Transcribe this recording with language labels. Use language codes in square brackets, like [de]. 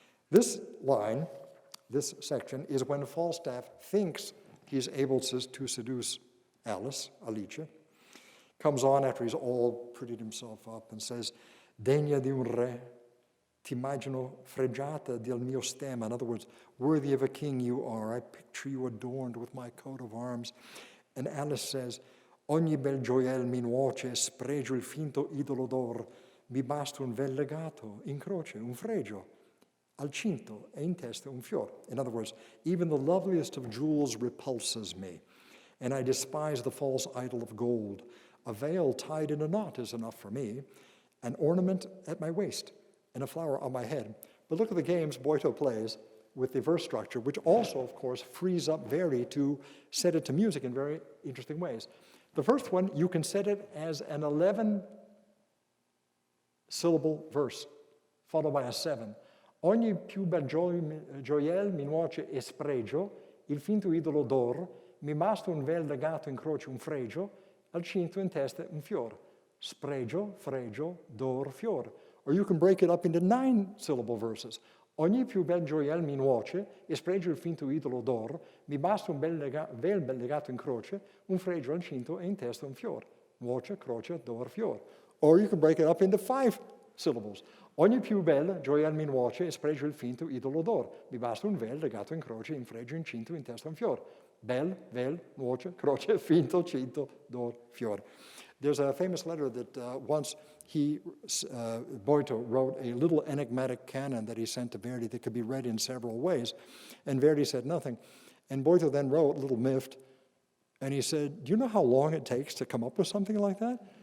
[en] This line, this section, is when Falstaff thinks he's able to seduce Alice, comes on after he's all prettied himself up and says, [it] degna di un re, t'immagino fregiata del mio stemma. [en] In other words, worthy of a king you are. I picture you adorned with my coat of arms. And Alice says, [it] ogni bel gioiel mi nuoce, spregio il finto idolo d'or, mi basta un vel legato, in croce, un fregio, al cinto e in testa un fior. [en] In other words, even the loveliest of jewels repulses me, and I despise the false idol of gold. A veil tied in a knot is enough for me, an ornament at my waist, and a flower on my head. But look at the games Boito plays with the verse structure, which also, of course, frees up Verdi to set it to music in very interesting ways. The first one, you can set it as an 11-syllable verse, followed by a 7. [it] Ogni più bel gioiel mi nuoce e spregio, il finto idolo d'or, mi basta un vel legato in croce un fregio, al cinto in testa un fior. Spregio, fregio, d'or, fior. [en] Or you can break it up into 9-syllable verses. [it] Ogni più bel gioiel mi nuoce e spregio il finto idolo d'or, mi basta un vel legato in croce, un fregio al cinto e in testa un fior. Nuoce, croce, d'or, fior. [en] Or you can break it up into 5 syllables. [it] Ogni più bel gioiel mi nuoce e spregio il finto idolo d'or. Mi basta un vel legato in croce, in fregio, in cinto, in testa un fior. Bel, vel, nuoce, croce, finto, cinto, d'or, fior. [en] There's a famous letter that once Boito wrote a little enigmatic canon that he sent to Verdi that could be read in several ways, and Verdi said nothing. And Boito then wrote, a little miffed, and he said, do you know how long it takes to come up with something like that?